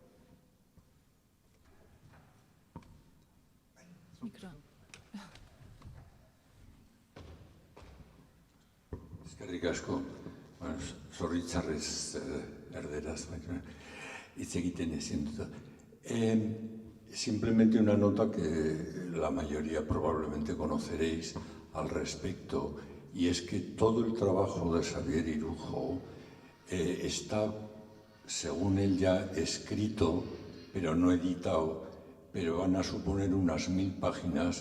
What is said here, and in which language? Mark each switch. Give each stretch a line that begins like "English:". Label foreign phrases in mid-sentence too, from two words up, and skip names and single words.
Basque: Eskerrik asko, zorritzarrez erderaz, hitz egiten ezin dut.
Spanish: Simplemente una nota que la mayoría probablemente conoceréis al respecto, y es que todo el trabajo de Xavier Irujo está, según él, ya escrito, pero no editado, pero van a suponer unas 1000 páginas.